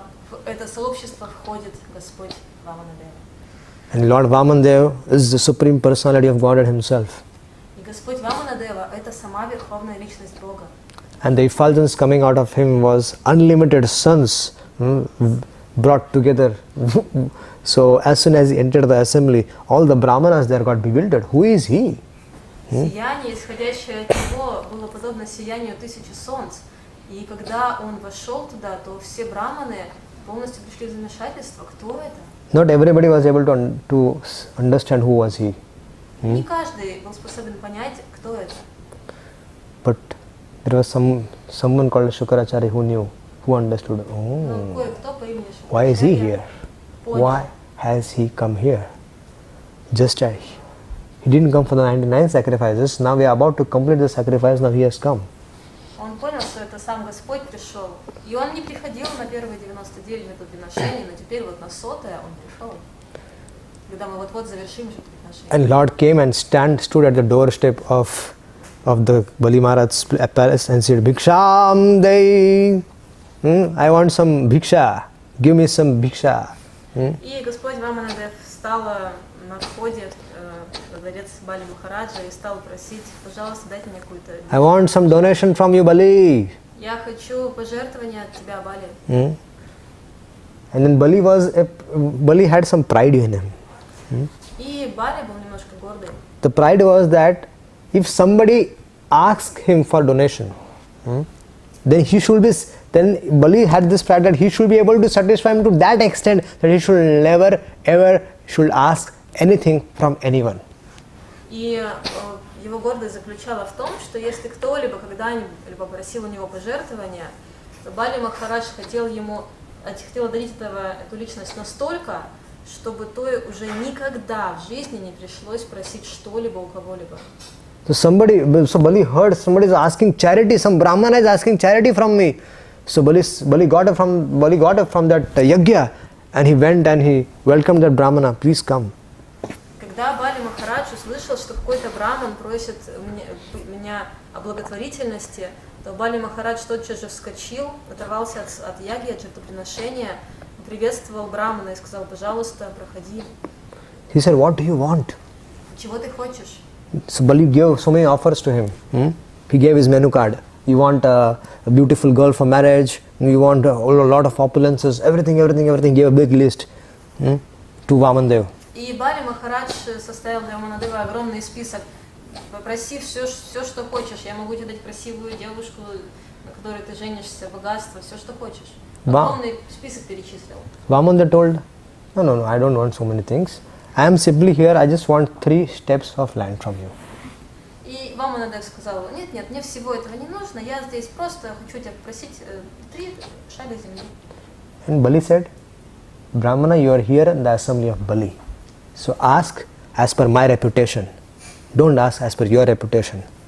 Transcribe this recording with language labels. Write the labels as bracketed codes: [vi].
[ru] в это сообщество входит Господь Ваманадева. [en] And Lord Vamandev is the supreme personality of Godhead himself. [ru] И Господь Ваманадева – это сама верховная личность Бога. [en] And the effulgence coming out of him was unlimited suns brought together. So as soon as he entered the assembly, all the brahmanas there got bewildered. Who is he? [ru] Сияние, исходящее от него, было подобно сиянию 1000 солнц. И когда он вошел туда, то все браманы полностью пришли в замешательство. Кто это? [en] Not everybody was able to understand who was he. [ru] Не каждый был способен понять, кто это. [en] But there was someone called Shukracharya who knew, who understood. [ru] Но [en] Oh, [ru] кое-кто по имени [en] why is he [ru] Шукрачарья [en] here? [ru] понял. [en] Why has he come here? Just as he didn't come for the 99 sacrifices. Now we are about to complete the sacrifice. Now he has come. [ru] Он понял, что это сам Господь пришел. И он не приходил на первые 99 жертвоприношений, но теперь вот на 100-е он пришел. Когда мы вот-вот завершим жертвоприношение. [en] And Lord came and stood at the doorstep of the Bali Maharaj's palace and said, [sa] Bhiksham Dei. [en] I want some bhiksha. Give me some bhiksha. [ru] И Господь Ваманадев встал на входе во дворец Бали Махараджа и стал просить, пожалуйста, дайте мне какую-то... [en] I want some donation from you, Bali. [ru] Я хочу пожертвования от тебя, Бали. [en] And then Bali had some pride in him. [ru] И Бали был немножко гордый. [en] The pride was that if somebody asked him for donation, then Bali had this pride that he should be able to satisfy him to that extent that he should never ever should ask anything from anyone. [ru] И его гордость заключала в том, что если кто-либо когда-нибудь попросил у него пожертвования, то Бали Махарадж хотел одарить эту личность настолько, чтобы той уже никогда в жизни не пришлось просить что-либо у кого-либо. [en] So Bali heard somebody is asking charity, some Brahmana is asking charity from me. So Bali got up from that yajna and he went and he welcomed that Brahmana, please come. [ru] Когда Бали Махарадж услышал, что какой-то браман просит меня о благотворительности, то Бали Махарадж тотчас же вскочил, оторвался от яги, от жертвоприношения, приветствовал брамана и сказал, пожалуйста, проходи. [en] He said, what do you want? [ru] Чего ты хочешь? [en] So Bali gave so many offers to him. He gave his menu card. You want a beautiful girl for marriage, you want a lot of opulences, everything, gave a big list to Vamandev. [ru] И Бали Махарадж составил для Ваманадева огромный список. Попроси все, что хочешь. Я могу тебе дать красивую девушку, на которой ты женишься, богатство, все, что хочешь. Огромный список перечислил. [en] Vamandev told, no, I don't want so many things. I am simply here, I just want 3 steps of land from you. [ru] И Ваманадев сказал, нет, мне всего этого не нужно, я здесь просто хочу тебя попросить 3 шага земли. [en] And Bali said, Brahmana, you are here in the assembly of Bali. So ask as per my reputation. Don't ask as per your reputation.